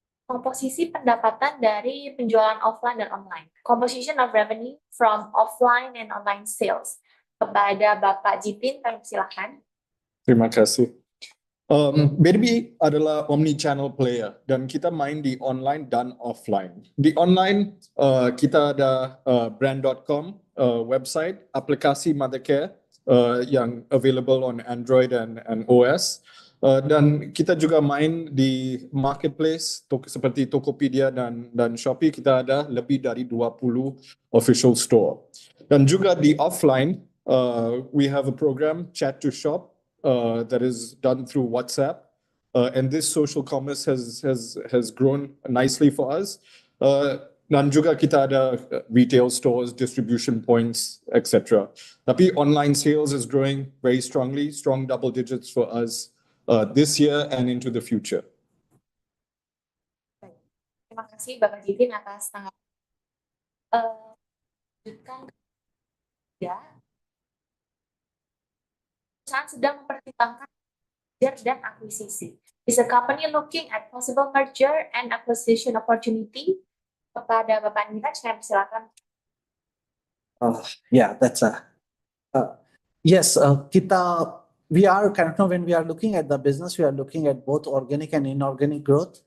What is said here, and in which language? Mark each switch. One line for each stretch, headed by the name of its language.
Indonesian: Komposisi pendapatan dari penjualan offline dan online.
English: Composition of revenue from offline and online sales.
Indonesian: Kepada Bapak Jipin, kami silakan. Terima kasih. BDB adalah omni-channel player dan kita main di online dan offline. Di online kita ada brand.com website, aplikasi Mothercare yang
English: available on Android and OS.
Indonesian: Dan kita juga main di marketplace seperti Tokopedia dan Shopee. Kita ada lebih dari 20 official store. Dan juga di
English: offline, we have a program Chat to Shop that is done through WhatsApp. And this social commerce has grown nicely for us.
Indonesian: Dan juga kita ada retail stores, distribution points, etc. Tapi
English: online sales is growing very strongly, strong double digits for us this year and into the future.
Indonesian: Terima kasih Bapak Jipin atas tanggapan. Lanjutkan ya. Perusahaan sedang mempertimbangkan merger dan akuisisi.
English: Is the company looking at possible merger and acquisition opportunity?
Indonesian: Kepada Bapak Niraj, saya persilakan.
English: Yeah, that's yes. We are currently, when we are looking at the business, we are looking at both organic and inorganic growth.